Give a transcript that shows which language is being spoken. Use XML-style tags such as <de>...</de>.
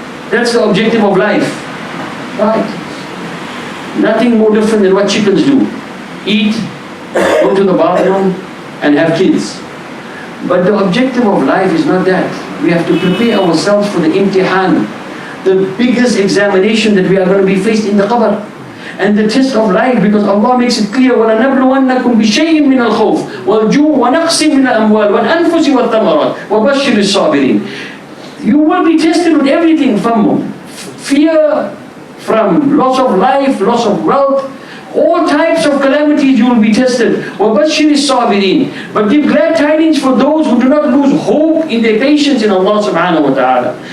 <en>That's the objective of life. Right? Nothing more different than what chickens do. Eat, go to the bathroom, and have kids. But the objective of life is not that. We have to prepare ourselves for the imtihan, the biggest examination that we are going to be faced in the qabr. And the test of life, because Allah makes it clear,</en> <ar>وَلَنَبْلُوَنَّكُمْ بِشَيْءٍ مِّنَ الْخَوْفِ وَالْجُوعِ وَنَقْصٍ مِّنَ الْأَمْوَالِ وَالْأَنفُسِ وَالثَّمَرَاتِ وَبَشِّرِ الصَّابِرِينَ.</ar> <en>You will be tested with everything, from fear, from loss of life, loss of wealth, all types of calamities you will be tested.</en> <ar>وَبَشِّرِ الصَّابِرِينَ.</ar> <en>But give glad tidings for those who do not lose hope in their patience in Allah subhanahu wa ta'ala.</en>